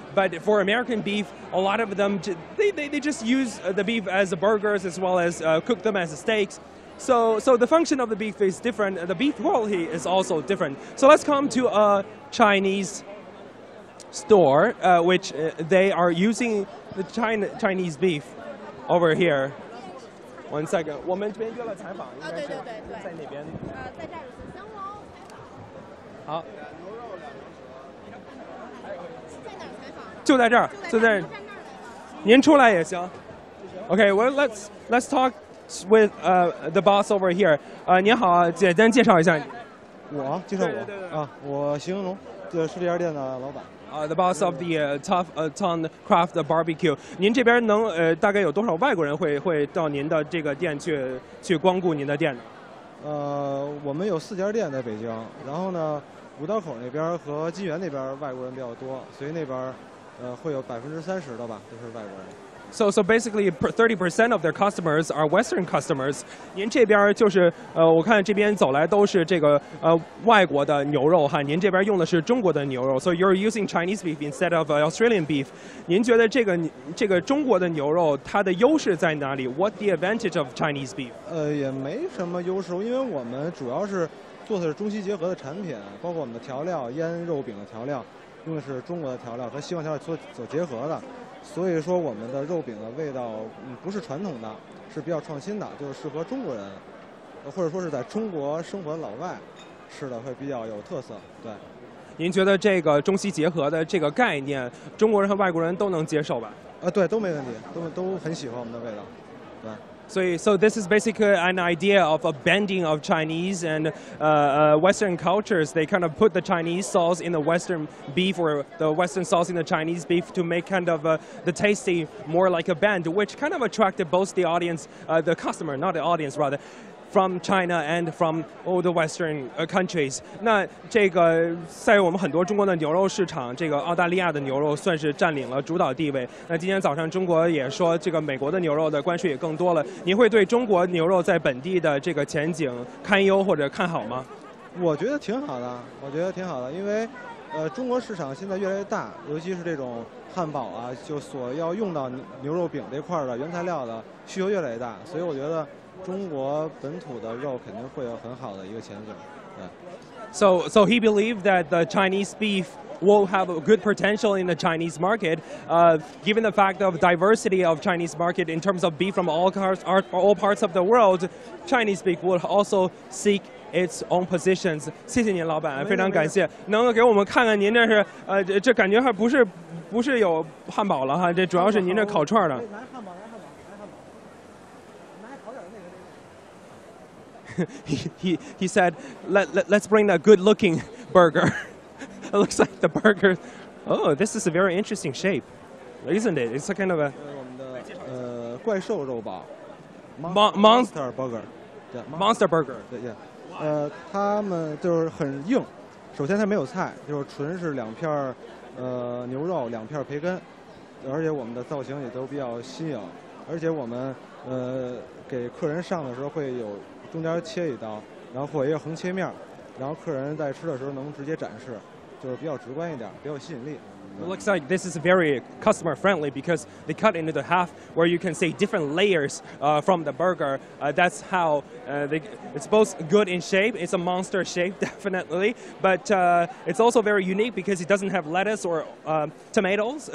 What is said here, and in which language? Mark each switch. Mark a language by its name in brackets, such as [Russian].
[English] But for American beef, a lot of them they just use the beef as burgers as well as cook them as steaks. So the function of the beef is different. The beef quality is also different. So let's come to a Chinese store, which they are using the Chinese beef over here. One second. [Chinese] 我们这边约了采访，应该是在哪边？在这儿有香楼采访。好。在哪儿采访？就在这儿，就在这儿。您出来也行。 [English] Okay, well let's talk with the boss over here. [Chinese] 您好，简单介绍一下。我介绍我啊，我邢荣，是这家店的老板。 [English] The boss of the Ton Craft Barbecue。 [Chinese] 您这边大概有多少外国人会到您的这个店去光顾您的店？我们有4家店在北京，然后呢，五道口那边和金源那边外国人比较多，所以那边会有30%的吧，都是外国人。 [English] So basically 30% of their customers are Western customers. [Chinese] 您这边就是我看这边走来都是这个外国的牛肉哈，您这边用的是中国的牛肉。 [English] So you're using Chinese beef instead of Australian beef. [Chinese] 您觉得这个中国的牛肉它的优势在哪里 ？ [English] What the advantage of Chinese beef? [Chinese] 也没什么优势，因为我们主要是做的是中西结合的产品，包括我们的调料、腌肉饼的调料用的是中国的调料和西方调料所结合的。所以说，我们的肉饼的味道不是传统的，是比较创新的，就是适合中国人，或者说是在中国生活的老外吃的会比较有特色。对，您觉得这个中西结合的这个概念，中国人和外国人都能接受吧？对，都没问题，都很喜欢我们的味道。对。 [English] So this is basically an idea of a blending of Chinese and Western cultures. They kind of put the Chinese sauce in the Western beef or the Western sauce in the Chinese beef to make kind of the tasty more like a blend, which kind of attracted both the audience, the customer, not the audience rather, from China and from all the Western countries. [Chinese] 那这个在我们很多中国的牛肉市场，这个澳大利亚的牛肉算是占领了主导地位。那今天早上中国也说，这个美国的牛肉的关税也更多了。您会对中国牛肉在本地的这个前景堪忧或者看好吗？我觉得挺好的，因为中国市场现在越来越大，尤其是这种汉堡啊，就所要用到牛肉饼这块的原材料的需求越来越大，所以我觉得中国本土的肉肯定会有很好的一个前景。 [English] So he believed that the Chinese beef will have a good potential in the Chinese market, given the fact of diversity of Chinese market in terms of beef from all parts of the world. Chinese beef will also seek its own positions. [Chinese] 谢谢您，老板，非常感谢。能够给我们看看您这是这感觉还不是有汉堡了哈，这主要是您这烤串的。 [English] He said, let's bring a good-looking burger. It looks like the burger. Oh, this is a very interesting shape, isn't it? It's a kind of a [Chinese] 我们的怪兽肉堡 [English] monster burger， monster burger。 [Chinese] 对，他们就是很硬。首先它没有菜，就是纯是2片牛肉，2片培根，而且我们的造型也都比较新颖，而且我们给客人上的时候会有中间切一刀，然后或者一个横切面，然后客人在吃的时候能直接展示，就是比较直观一点，比较有吸引力。 [English] It looks like this is very customer friendly because they cut into the half where you can see different layers from the burger. That's how it's both good in shape. It's a monster shape, definitely, but it's also very unique because it doesn't have lettuce or tomatoes.